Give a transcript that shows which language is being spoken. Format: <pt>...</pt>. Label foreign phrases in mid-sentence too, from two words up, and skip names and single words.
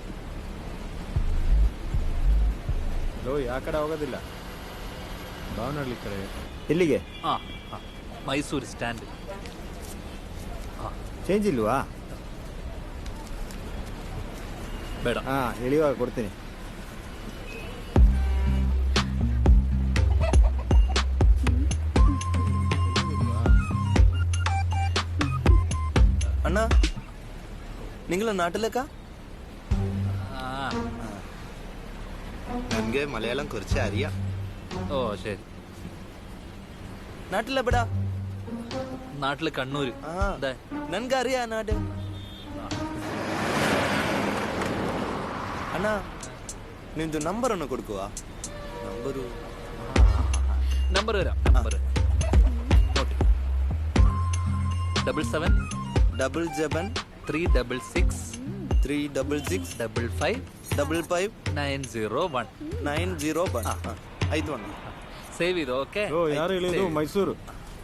<kn>ಓಯ್ ಆ ಕಡೆ ಹೋಗೋದಿಲ್ಲ, ಭಾವನಹಳ್ಳಿ ಕಡೆ. ಎಲ್ಲಿಗೆ? ಮೈಸೂರು ಸ್ಟ್ಯಾಂಡ್. ಚೇಂಜ್ ಇಲ್ವಾ? ಬೇಡ. ಇಳಿಯುವಾಗ ಕೊಡ್ತೀನಿ.</kn> <ml>അണ്ണ, നിങ്ങളെ നാട്ടിലേക്കാ?</ml> <kn>ನನಗೆ ಮಲಯಾಳಂ</kn> <ml>കുറച്ച് അറിയാം. ഓ ശരി. നാട്ടിലെവിടാ? നാട്ടില് കണ്ണൂര്. നൻക്ക് അറിയാ നാട്.</ml> <kn>ಅಣ್ಣ, ನಿಂದು ನಂಬರ್ ಅನ್ನು ಕೊಡ್ಕುವ.</kn> <ml>ನಂಬರ್ വരാം. നമ്പർ 77 366 55 901.</ml> <kn>ಆಯ್ತು ಅಣ್ಣ. ಸೇವ್ ಇದು. ಓಕೆ. ಯಾರು ಹೇಳಿದ್ದು? ಮೈಸೂರು.</kn>